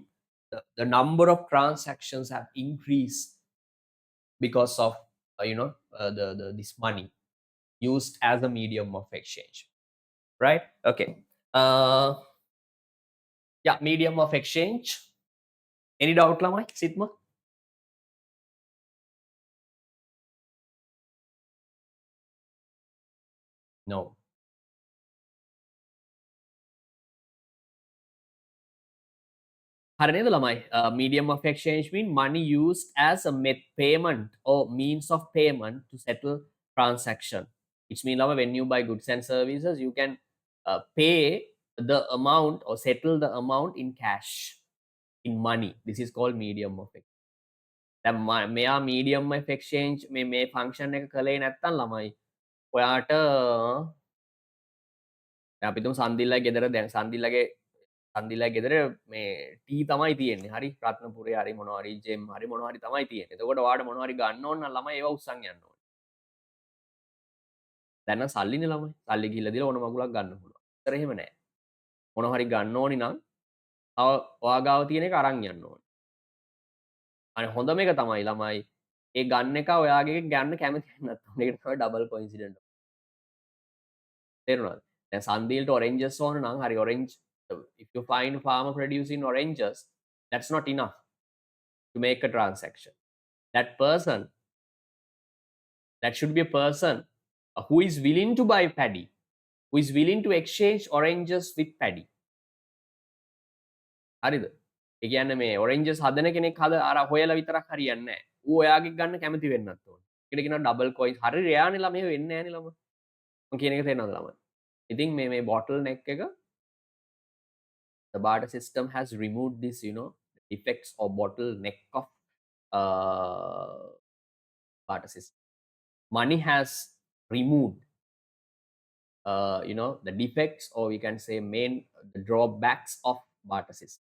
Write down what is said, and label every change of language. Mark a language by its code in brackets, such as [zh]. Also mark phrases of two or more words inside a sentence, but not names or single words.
[en] The number of transactions have increased because of this money used as a medium of exchange, right? Okay. Yeah, medium of exchange. Any doubt, Lamai? Sitma? No. [si] හරි නේද ළමයි? [en] Medium of exchange mean money used as a payment or means of payment to settle transaction. Which means ළමයි, when you buy goods and services, you can pay the amount or settle the amount in cash, in money. This is called medium of exchange. [si] දැන් මෙයා [en] medium of exchange [si] මේ function එක කළේ නැත්තම් ළමයි, ඔයාට දැන් අපි හිතමු සන්දිල්ලා ගෙදර, දැන් සන්දිල්ලා ගෙදර මේ ටී තමයි තියෙන්නේ. හරි, රත්නපුරේ හරි මොනවා හරි ජෙම් හරි මොනවා හරි තමයි තියෙන්නේ. එතකොට ඔයාට මොනවා හරි ගන්න ඕන නම් ළමයි ඒවා උස්සන් යන්න ඕනේ. දැන් නම් සල්ලිනේ ළමයි. සල්ලි ගිහිල්ලා දීලා ඕන මගුලක් ගන්න පුළුවන්. ඒතර එහෙම නෑ. මොනවා හරි ගන්න ඕනි නම් ඔයා ගාව තියෙන එක අරන් යන්න ඕනේ. අනේ හොඳම එක තමයි ළමයි, ඒ ගන්න එක ඔයාගේ ගන්න කැමති නැත්නම් ඒකට තමයි [en] double coincident. [si] තේරුණාද? දැන් සන්දිල්ට ඔරෙන්ජස් ඕන නම් හරි ඔරෙන්ජ්, [en] if you find farmer producing oranges, that's not enough to make a transaction. That person, that should be a person who is willing to buy paddy, who is willing to exchange oranges with paddy. [si] හරිද? ඒ කියන්නේ මේ ඔරෙන්ජස් හදන කෙනෙක් අර හොයලා විතරක් හරියන්නේ නැහැ. ඌ ඔයාගේ ගන්න කැමති වෙන්නත් ඕනේ. ඒකට කියනවා [en] double coins. [si] හරි රෙයානේ ළමයි, වෙන්නේ නැහනේ ළමයි. මම කියන එක තේරෙනවද ළමයි? ඉතින් මේ [en] bottle neck [si] එක, [en] the barter system has removed this, effects or bottleneck of barter system. Money has removed, the defects, or we can say the drawbacks of barter system.